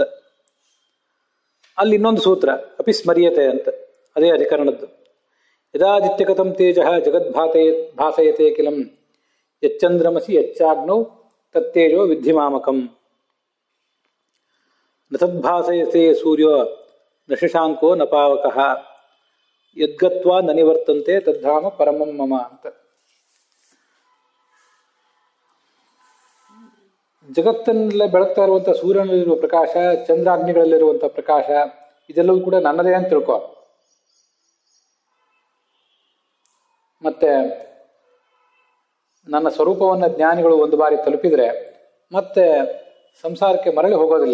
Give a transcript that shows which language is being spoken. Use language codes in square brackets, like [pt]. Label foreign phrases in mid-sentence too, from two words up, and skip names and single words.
[kn] ಅಲ್ಲಿ ಇನ್ನೊಂದು ಸೂತ್ರ [sa] ಅಪಿ ಸ್ಮರ್ಯತೆ [kn] ಅಂತ, ಅದೇ ಅಧಿಕರಣದ್ದು. [sa] ಯದಾದಿತ್ಯ ಕಥಂ ತೇಜ ಜಗದ್ಭಾಸಯತೆ ಕಿಲಂ ಯಚ್ಚಂದ್ರಮಸಿ ಯಚ್ಚಾಗ್ನೌ ತತ್ತೇಜೋ ವಿದ್ಧಿಮಾಮಕಂ ನ ತದ್ಭಾಸಯತೆ ಸೂರ್ಯೋ ನ ಶಶಾಂಕೋ ನ ಪಾವಕಃ ಯದ್ಗತ್ವಾ ನ ನಿವರ್ತಂತೆ ತದ್ಧಾಮ ಪರಮಂ ಮಮ ಅಂತ. [kn] ಜಗತ್ತನ್ನೆಲ್ಲ ಬೆಳಗ್ತಾ ಇರುವಂಥ ಸೂರ್ಯನಲ್ಲಿರುವ ಪ್ರಕಾಶ, ಚಂದ್ರಾಗ್ನಿಗಳಲ್ಲಿರುವಂಥ ಪ್ರಕಾಶ, ಇದೆಲ್ಲವೂ ಕೂಡ ನನ್ನದೇ ಅಂತ ತಿಳ್ಕೊ. ಮತ್ತೆ ನನ್ನ ಸ್ವರೂಪವನ್ನು ಜ್ಞಾನಿಗಳು ಒಂದು ಬಾರಿ ತಲುಪಿದರೆ ಮತ್ತೆ ಸಂಸಾರಕ್ಕೆ ಮರಳಿ ಹೋಗೋದಿಲ್ಲ.